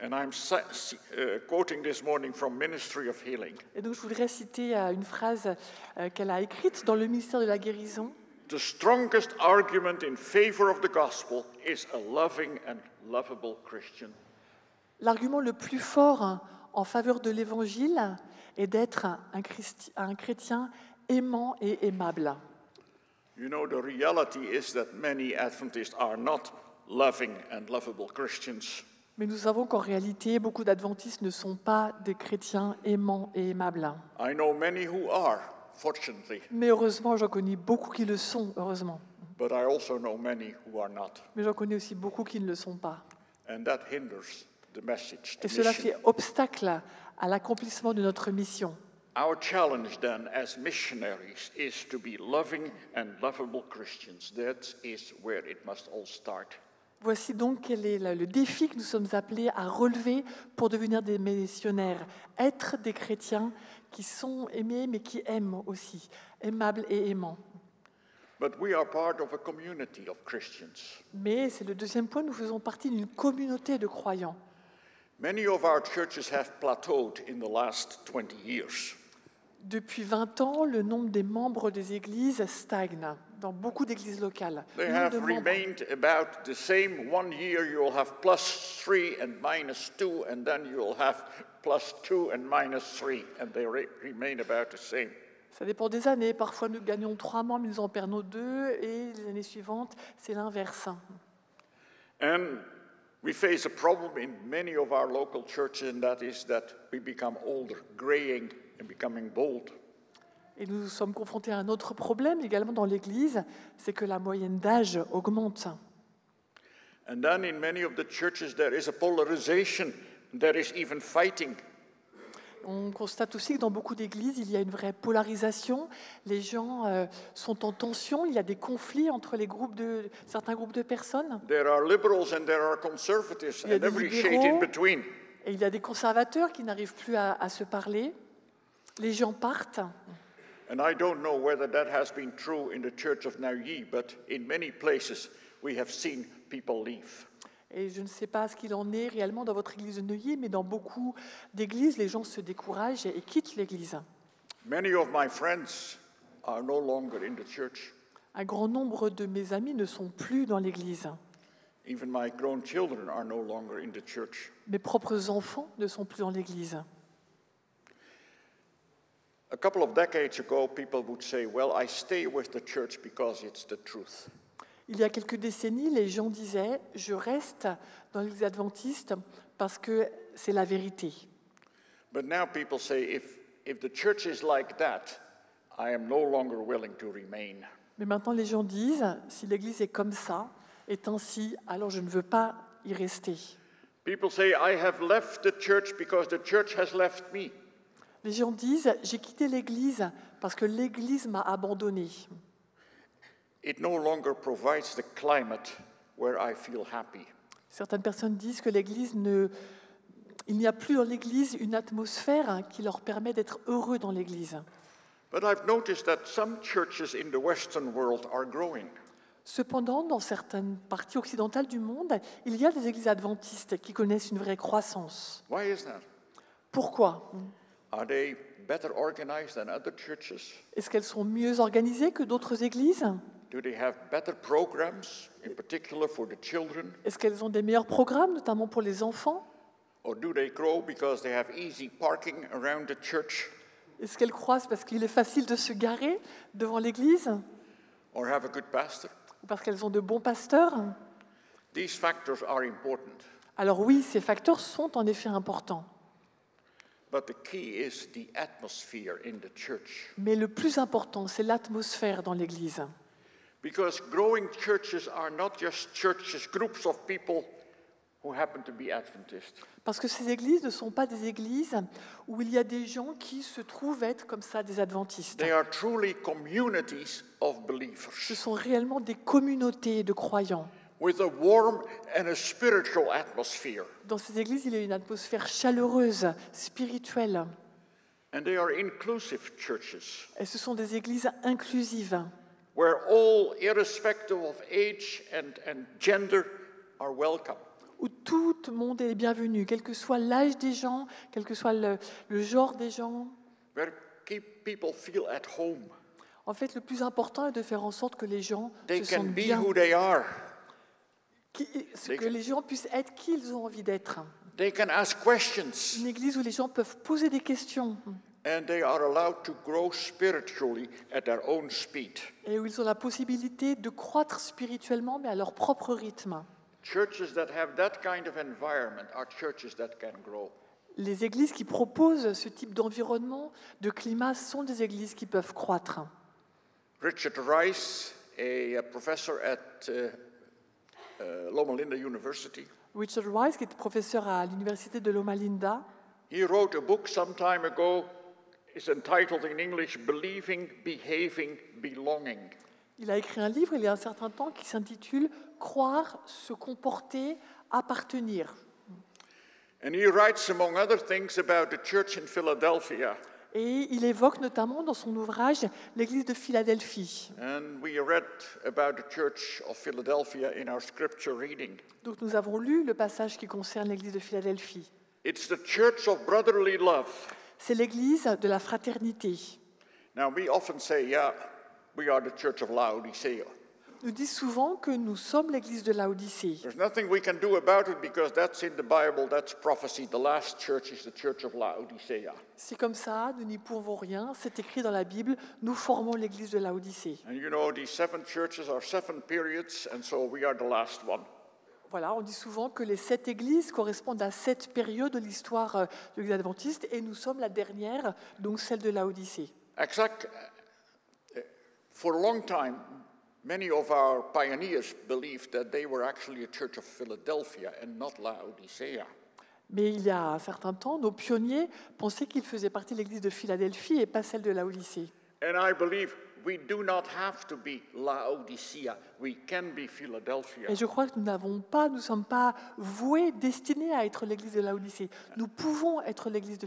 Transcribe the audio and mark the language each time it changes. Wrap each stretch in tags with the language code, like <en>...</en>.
<en>And I'm quoting this morning from Ministry of Healing.</en> <fr>Et donc je voudrais citer une phrase qu'elle a écrite dans le ministère de la guérison.</fr> <en>The strongest argument in favor of the gospel is a loving and lovable Christian.</en> <fr>L'argument le plus fort en faveur de l'évangile est d'être un chrétien aimant et aimable.</fr> <en>You know, the reality is that many Adventists are not loving and lovable Christians.</en> <fr>Mais nous savons qu'en réalité, beaucoup d'adventistes ne sont pas des chrétiens aimants et aimables.</fr> <en>I know many who are, fortunately,</en> <fr>Mais heureusement, j'en connais beaucoup qui le sont, heureusement.</fr> <en>but I also know many who are not.</en> <fr>Mais j'en connais aussi beaucoup qui ne le sont pas.</fr> <en>And that hinders the message, the</en> <fr>Et cela</fr> <en>mission.</en> <fr>fait obstacle à l'accomplissement de notre mission.</fr> <en>Our challenge then as missionaries is to be loving and lovable Christians. That is where it must all start.</en> <fr>Voici donc quel est le défi que nous sommes appelés à relever pour devenir des missionnaires. Être des chrétiens qui sont aimés mais qui aiment aussi, aimables et aimants.</fr> <en>But we are part of a community of Christians.</en> <fr>Mais c'est le deuxième point, nous faisons partie d'une communauté de croyants.</fr> <en>Many of our churches have plateaued in the last 20 years.</en> <fr>Depuis 20 ans, le nombre des membres des églises stagne dans beaucoup d'églises locales.</fr> <en>They</en> <fr>Le nombre</fr> <en>have</en> <fr>de membres.</fr> <en>remained about the same. One year you'll have +3 and -2, and then you'll have +2 and -3, and they remain about the same.</en> <fr>Ça dépend des années. Parfois, nous gagnons 3 membres, nous en perdons 2, et les années suivantes, c'est l'inverse.</fr> <en>And we face a problem in many of our local churches, and that is that we become older, graying and becoming bold.</en> <fr>Et nous sommes confrontés à un autre problème également dans l'Église, c'est que la moyenne d'âge augmente.</fr> <en>And then in many of the churches there is a polarization, there is even fighting.</en> <fr>On constate aussi que dans beaucoup d'églises, il y a une vraie polarisation. Les gens sont en tension, il y a des conflits entre certains groupes de personnes.</fr> <en>There are liberals and there are conservatives</en> <fr>Il y a</fr> <en>and</en> <fr>des</fr> <en>every shade</en> <fr>libéraux.</fr> <en>in between.</en> <fr>Et il y a des conservateurs qui n'arrivent plus à se parler. Les gens partent.</fr> <en>And I don't know whether that has been true in the church of Nauyi, but in many places we have seen people leave.</en> <fr>Et je ne sais pas ce qu'il en est réellement dans votre église de Neuilly, mais dans beaucoup d'églises, les gens se découragent et quittent l'église.</fr> <en>Many of my friends are no longer in the church.</en> <fr>Un grand nombre de mes amis ne sont plus dans l'église.</fr> <en>Even my grown children are no longer in the church.</en> <fr>Mes propres enfants ne sont plus dans l'église.</fr> <en>A couple of decades ago, people would say, well, I stay with the church because it's the truth.</en> <fr>Il y a quelques décennies, les gens disaient « Je reste dans l'église adventiste parce que c'est la vérité ».</fr> <en>But now people say, if the church is like that, I am no longer willing to remain.</en> <fr>Mais maintenant, les gens disent, si l'Église est comme ça, est ainsi, alors je ne veux pas y rester.</fr> <en>People say, I have left the church because the church has left me.</en> <fr>Les gens disent, j'ai quitté l'Église parce que l'Église m'a abandonné.</fr> <en>It no longer provides the climate where I feel happy.</en> <fr>Certaines personnes disent que il n'y a plus dans l'Église une atmosphère qui leur permet d'être heureux dans l'Église.</fr> <en>But I've noticed that some churches in the Western world are growing.</en> <fr>Cependant, dans certaines parties occidentales du monde, il y a des églises adventistes qui connaissent une vraie croissance.</fr> <en>Why is that?</en> <fr>Pourquoi ?</fr> <en>Are they better organized than other churches?</en> <fr>Est-ce qu'elles sont mieux organisées que d'autres églises ?</fr> <en>Do they have better programs, in particular for the children?</en> <fr>Est-ce qu'elles ont des meilleurs programmes, notamment pour les enfants ?</fr> <en>Or do they grow because they have easy parking around the church?</en> <fr>Est-ce qu'elles croissent parce qu'il est facile de se garer devant l'église ?</fr> <en>Or have a good pastor?</en> <fr>Ou parce qu'elles ont de bons pasteurs ?</fr> <en>These factors are important.</en> <fr>Alors oui, ces facteurs sont en effet importants.</fr> <en>But the key is the atmosphere in the church.</en> <fr>Mais le plus important, c'est l'atmosphère dans l'église.</fr> <en>Because growing churches are not just churches, groups of people who happen to be Adventist.</en> <fr>Parce que ces églises ne sont pas des églises où il y a des gens qui se trouvent être comme ça des adventistes.</fr> <en>They are truly communities of</en> <fr>Ce</fr> <en>believers</en> <fr>sont réellement des communautés de croyants.</fr> <en>with a warm and a spiritual atmosphere.</en> <fr>Dans ces églises, il y a une atmosphère chaleureuse, spirituelle.</fr> <en>And they are inclusive churches</en> <fr>Et ce sont des églises inclusives,</fr> <en>where all, irrespective of age and gender, are welcome.</en> <fr>où tout le monde est bienvenu, quel que soit l'âge des gens, quel que soit le genre des gens.</fr> <en>Where people feel at home.</en> <fr>En fait, le plus important est de faire en sorte que les gens</fr> <en>They</en> <fr>se</fr> <en>can</en> <fr>sentent</fr> <en>be</en> <fr>bien,</fr> <en>who they are.</en> <fr>que les gens puissent être qui ils ont envie d'être.</fr> <en>They can ask questions.</en> <fr>Une église où les gens peuvent poser des questions</fr> <en>And they are allowed to grow spiritually at their own speed.</en> <fr>et où ils ont la possibilité de croître spirituellement, mais à leur propre rythme.</fr> <en>Churches that have that kind of environment are churches that can grow.</en> <fr>Les églises qui proposent ce type d'environnement, de climat, sont des églises qui peuvent croître.</fr> <en>Richard Rice, a professor at Loma Linda University,</en> <fr>Richard Rice, qui est professeur à l'université de Loma Linda,</fr> <en>he wrote a book some time ago. It's entitled in English, Believing, Behaving, Belonging.</en> <fr>il a écrit un livre il y a un certain temps qui s'intitule « Croire, se comporter, appartenir ».</fr> <en>And he writes, among other things, about the church in Philadelphia.</en> <fr>Et il évoque notamment dans son ouvrage l'église de Philadelphie.</fr> <en>And we read about the church of Philadelphia in our scripture reading.</en> <fr>Donc nous avons lu le passage qui concerne l'église de Philadelphie.</fr> <en>It's the church of brotherly love.</en> <fr>C'est l'église de la fraternité.</fr> <en>Now, we often say, yeah, we are the church of Laodicea.</en> <fr>Nous dit souvent que nous sommes l'église de Laodicée.</fr> <en>There's nothing we can do about it because that's in the Bible, that's prophecy. The last church is the church of Laodicea.</en> <fr>C'est comme ça, nous n'y pouvons rien, c'est écrit dans la Bible, nous formons l'église de Laodicée.</fr> <en>And you know, these 7 churches are 7 periods, and so we are the last one.</en> <fr>Voilà, on dit souvent que les 7 églises correspondent à 7 périodes de l'histoire de l'Église adventiste et nous sommes la dernière, donc celle de Laodicée. Exact.</fr> <en>For a long time, many of our pioneers believed that they were actually a church of Philadelphia and not Laodicea.</en> <fr>Mais il y a un certain temps, nos pionniers pensaient qu'ils faisaient partie de l'église de Philadelphie et pas celle de Laodicée.</fr> <en>And I believe we do not have to be Laodicea. We can be Philadelphia.</en> <fr>Et je crois que nous ne sommes pas voués, destinés à être l'église de Laodicée. Nous pouvons être l'église de</fr>